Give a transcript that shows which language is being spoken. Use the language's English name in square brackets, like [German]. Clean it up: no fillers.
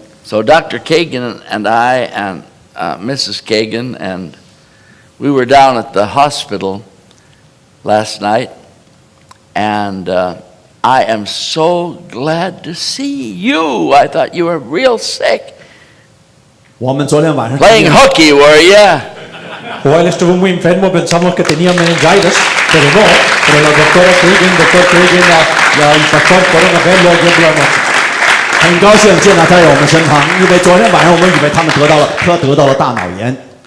[English] so Dr. Kagan and I and Mrs. Kagan, and we were down at the hospital last night, and I am so glad to see you. I thought you were real sick. [Chinese] 我们昨天晚上 [English] Playing hooky, were you? [Spanish] O él estuvo muy enfermo, pensamos que tenía meningitis, pero no. Pero la doctora Kagan, doctor Kagan y el pastor fueron a verlo ayer por la noche. [Chinese] 很高兴见到他在我们身旁，因为昨天晚上我们以为他们得到了大脑炎。